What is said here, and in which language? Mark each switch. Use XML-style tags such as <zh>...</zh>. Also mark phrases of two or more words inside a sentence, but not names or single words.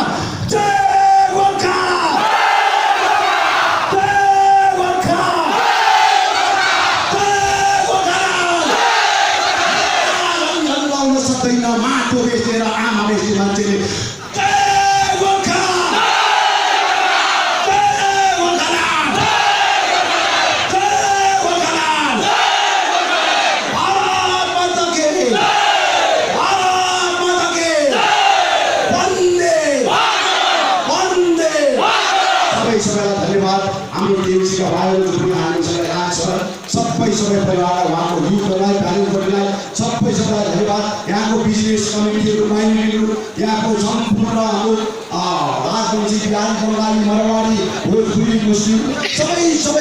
<ne>जय गोर्खा, जय गोर्खा, जय गोर्खा। लाउन सक्दैन माटो बेचेर आमा बेच्ने मान्छेले। जय गोर्खा, जय गोर्खा, जय गोर्खा।</ne> <hi>भारत माता के, भारत माता के वन्दे वन्दे।</hi> <ne>सबैलाई धन्यवाद। हाम्रो टिएमसीका भाइहरू जुन हामीसँग यहाँ छ सबै परिवारलाई, उहाँको युथलाई, कार्यकर्तालाई सबैलाई धन्यवाद। यहाँको बिजनेस कमिटीहरू, माइनोरिटीहरू, यहाँको सम्पूर्ण हाम्रो राजवंशी, बिहारी, बङ्गाली, मरवाडी, भोजपुरी, मुस्लिम सबै कमिटीलाई।</ne>